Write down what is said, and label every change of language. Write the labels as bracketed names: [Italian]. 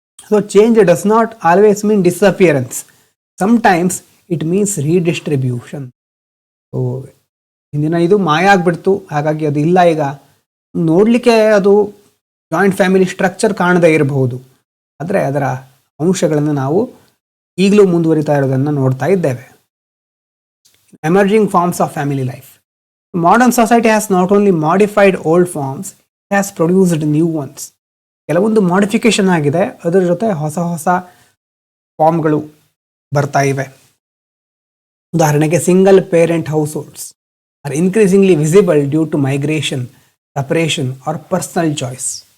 [English] So change does not always mean disappearance. Sometimes it means redistribution. [Kannada] So ಹಿಂದಿನ ಇದು ಮಾಯ ಆಗಿಬಿಡ್ತು, ಹಾಗಾಗಿ ಅದು ಇಲ್ಲ. ಈಗ ನೋಡಲಿಕ್ಕೆ ಅದು ಜಾಯಿಂಟ್ ಫ್ಯಾಮಿಲಿ ಸ್ಟ್ರಕ್ಚರ್ ಕಾಣದೇ ಇರಬಹುದು, ಆದರೆ ಅದರ ಅಂಶಗಳನ್ನು ನಾವು ಈಗಲೂ ಮುಂದುವರಿತಾ ಇರೋದನ್ನು ನೋಡ್ತಾ ಇದ್ದೇವೆ. [English] emerging forms of family life. Modern society has not only modified old forms, it has produced new ones. [Kannada] ಕೆಲವೊಂದು ಮಾಡಿಫಿಕೇಶನ್ ಆಗಿದೆ, ಅದರ ಜೊತೆ ಹೊಸ ಹೊಸ ಫಾರ್ಮ್ಗಳು ಬರ್ತಾ ಇವೆ. ಉದಾಹರಣೆಗೆ [English] Single parent households are increasingly visible due to migration, separation or personal choice.